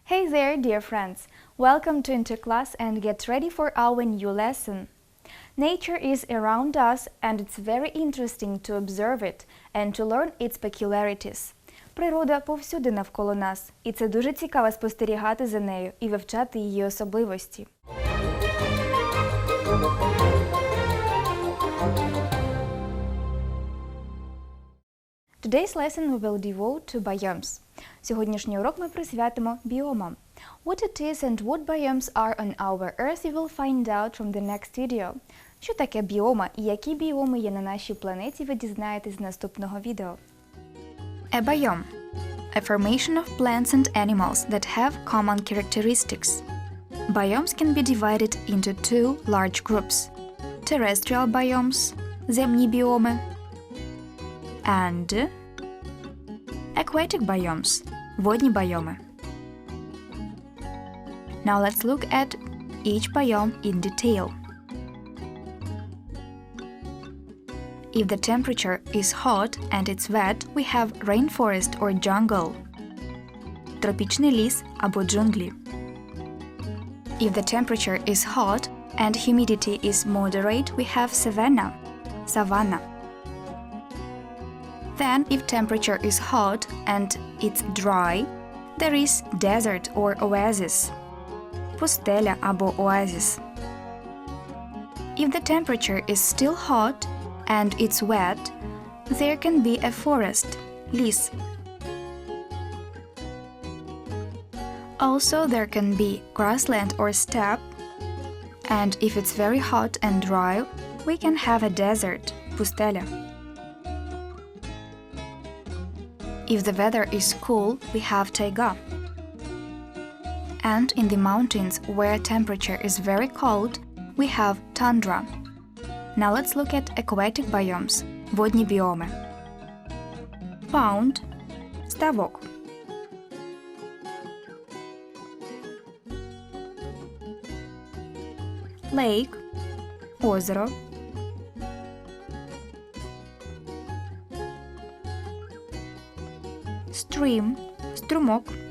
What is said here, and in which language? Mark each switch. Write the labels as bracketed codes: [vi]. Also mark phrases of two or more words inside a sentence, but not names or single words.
[en] there, dear friends! Welcome to Interklас and get ready for our new lesson. Nature is around us and it's very interesting to observe it and to learn its peculiarities. [uk] Природа повсюди навколо нас, і це дуже цікаво спостерігати за нею і вивчати її особливості. [en] Today's lesson we will devote to biomes. [uk] Сьогоднішній урок ми присвятимо біомам. [en] What it is and what biomes are on our Earth you will find out from the next video. [uk] Що таке біома і які біоми є на нашій планеті, ви дізнаєтесь з наступного відео. [en] A biome. A formation of plants and animals that have common characteristics. Biomes can be divided into two large groups. Terrestrial biomes – [uk] земні біоми, [en] and aquatic biomes – [uk] водні біоми. [en] Now let's look at each biome in detail. If the temperature is hot and it's wet, we have rainforest or jungle. [uk] Тропічний ліс або джунглі. [en] If the temperature is hot and humidity is moderate, we have savanna. Savanna. Then, if temperature is hot and it's dry, there is desert or oasis. [uk] Пустеля або oasis. [en] If the temperature is still hot and it's wet, there can be a forest, ліс. Also, there can be grassland or steppe, and if it's very hot and dry, we can have a desert, пустеля. If the weather is cool, we have taiga. And in the mountains, where temperature is very cold, we have tundra. Now let's look at aquatic biomes, [uk] водні біоми. [en] Pond – ставок. Lake – озеро. Stream – струмок.